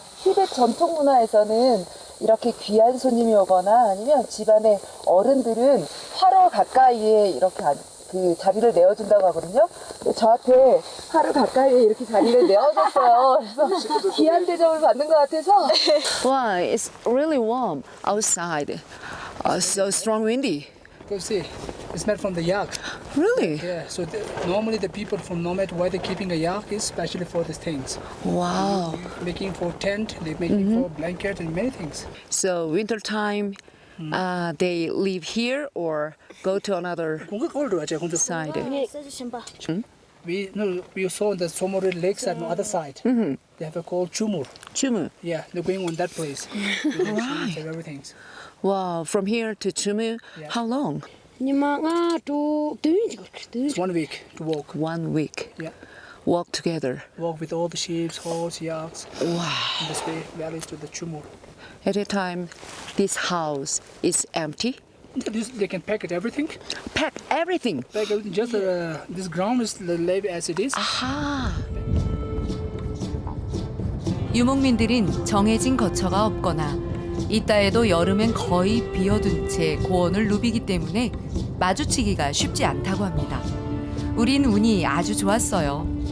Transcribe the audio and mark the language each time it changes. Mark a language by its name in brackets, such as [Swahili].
[Korean] 티벳 전통 문화에서는 이렇게 귀한 손님이 오거나 아니면 집안의 어른들은 화로 가까이에 이렇게 그 자리를 내어준다고 하거든요. 근데 저한테 화로 가까이에 이렇게 자리를 내어줬어요. 그래서 귀한 대접을 받는 것 같아서. [English] Wow, it's really warm outside. So strong windy. Go see. It's made from the yak. Really? Yeah. So normally the people from Nomad, why they're keeping a yak is especially for these things. Wow. Making for tent, they making for blanket and many things. So winter time, they live here or go to another [Korean] 공격 거울 들어왔죠. 공격. [English] side. We saw the Somore lakes on the other side. They have a called Chumur. Chumu. Yeah, they're going on that place. Right. Everything. Wow, from here to Chumu, Yeah. how long? It's 1 week to walk. 1 week. Yeah. Walk together. Walk with all the sheep, horse, yaks, Wow. in this way, valleys to the Chumur. At a time, this house is empty. They can pack it everything. Pack everything. Pack everything. Just this ground is laid as it is. Aha. [Korean] 유목민들은 정해진 거처가 없거나 이따에도 여름엔 거의 비어둔 채 고원을 누비기 때문에 마주치기가 쉽지 않다고 합니다. 우린 운이 아주 좋았어요.